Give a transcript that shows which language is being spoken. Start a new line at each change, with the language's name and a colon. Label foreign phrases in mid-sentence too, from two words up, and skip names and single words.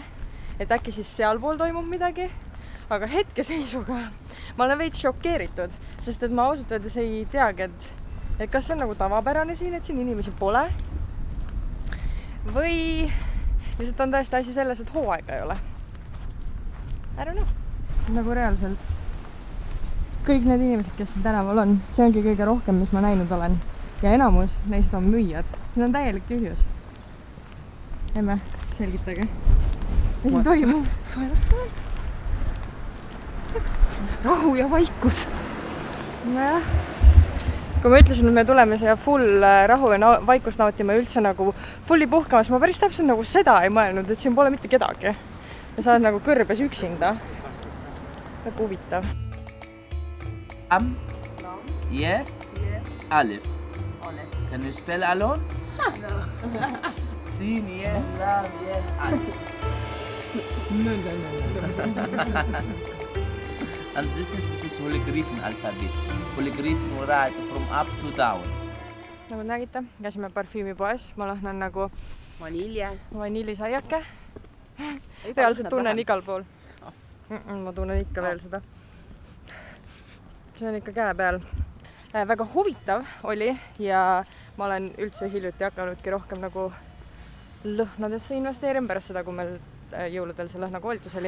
Estonian: Et äkki siis sealpool toimub midagi. Aga hetkeseisuga ma olen veits šokeeritud. Sest et ma ausalt öeldes ei teagi, et kas see on nagu tavapärane siin, et siin inimesi pole. Või lihtsalt on tõesti asi selles, et hooaega ei ole.
English: I don't know.
Estonian: Nagu reaalselt. Kõik need inimesed, kes siin tänaval on, see ongi kõige rohkem, mis ma näinud olen. Ja enamus neist on müüjad. Siin on täielik tühjus. Emme, selgitage. Mis siin toimub? Ma ei oska veel. Rahu ja vaikus. Nojah. Kui ma ütlesin, et me tuleme siia full rahu ja vaikust nautima ja üldse nagu fulli puhkamas, ma päris täpselt nagu seda ei mõelnud, et siin pole mitte kedagi. Ja sa oled nagu kõrbes üksinda. Väga huvitav.
Arabic: Am, Ye, Alif.
English: Can you spell alone? No.
Arabic: Sin, Ye, Lam, Ye, Alif.
English: No. And this is Polygryphon alphabet. Polygryphon right from up to down.
Estonian: Nagu nägite, käisime parfüümipoes. Ma lahnan nagu vanillisaiake. Reaalselt tunnen igal pool. Ma tunnen ikka veel seda. See on ikka käe peal. Väga huvitav oli ja ma olen üldse hiljuti hakanudki rohkem nagu lõhnadesse investeerima pärast seda, kui meil jõuludel see lõhnakoolitus oli.